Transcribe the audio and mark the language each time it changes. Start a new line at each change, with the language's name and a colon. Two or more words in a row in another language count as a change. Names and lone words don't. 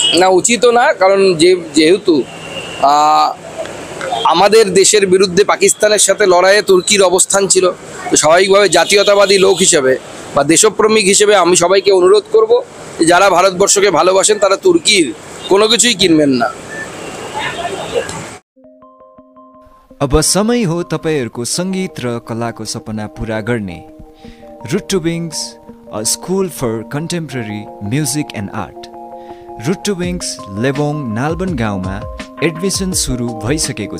Bangla: না, উচিতও না, কারণ যেহেতু আমাদের দেশের বিরুদ্ধে পাকিস্তানের সাথে লড়াইয়ে তুর্কির অবস্থান ছিল, তো স্বাভাবিকভাবে জাতীয়তাবাদী লোক হিসেবে বা দেশপ্রেমিক হিসেবে আমি সবাইকে অনুরোধ করব যে যারা ভারতবর্ষকে ভালোবাসেন তারা তুর্কির কোনো কিছুই কিনবেন না।
Nepali: अब समय हो तपाईहरुको संगीत र कलाको सपना पूरा गर्ने।
English: Root to Wings, a school for contemporary music and art.
Nepali: रुट टु विङ्स लेबोङ नालबन गाउँमा एडमिसन सुरु भइसकेको छ।